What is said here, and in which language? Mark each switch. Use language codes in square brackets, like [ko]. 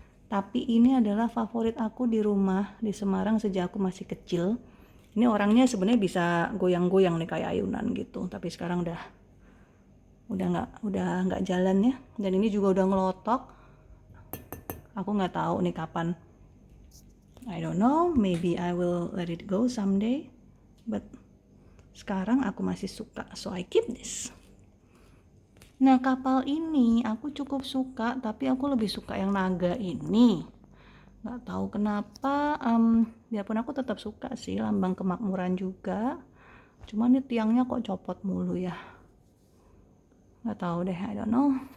[id] Tapi ini adalah favorit aku di rumah di Semarang sejak aku masih kecil. Ini orangnya sebenarnya bisa goyang-goyang nih kayak ayunan gitu. Tapi sekarang udah nggak jalan ya. Dan ini juga udah ngelotok. Aku nggak tahu nih kapan. [en] I don't know, maybe I will let it go someday, but [id] sekarang aku masih suka, [en] so I keep this. [id] Nah, kapal ini aku cukup suka, tapi aku lebih suka yang naga ini. Gak tahu kenapa, biarpun aku tetap suka sih, lambang kemakmuran juga. Cuman ini tiangnya kok copot mulu ya. Gak tahu deh, [en] I don't know.